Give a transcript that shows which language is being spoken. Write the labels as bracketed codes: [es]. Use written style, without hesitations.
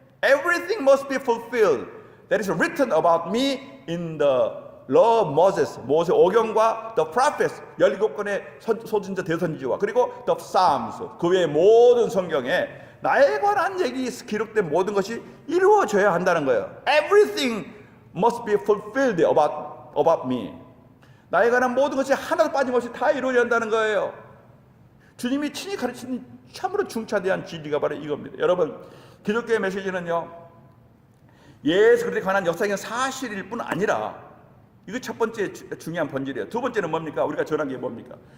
[en] Everything must be fulfilled that is written about me in the law of Moses, [ko] 모세 오경과 [en] the prophets, [ko] 17권의 소진자 대선지와 그리고 [en] the Psalms, [ko] 그 외의 모든 성경에 나에 관한 얘기 기록된 모든 것이 이루어져야 한다는 거예요. [en] Everything must be fulfilled about me. [ko] 나에 관한 모든 것이 하나도 빠짐없이 다 이루어져야 한다는 거예요. 주님이 친히 가르친 참으로 중차대한 진리가 바로 이겁니다. 여러분, 기독교의 메시지는요, 예수 그리스도에 관한 역사적인 사실일 뿐 아니라 이거 첫 번째 중요한 본질이에요. 두 번째는 뭡니까? 우리가 전한 게 뭡니까?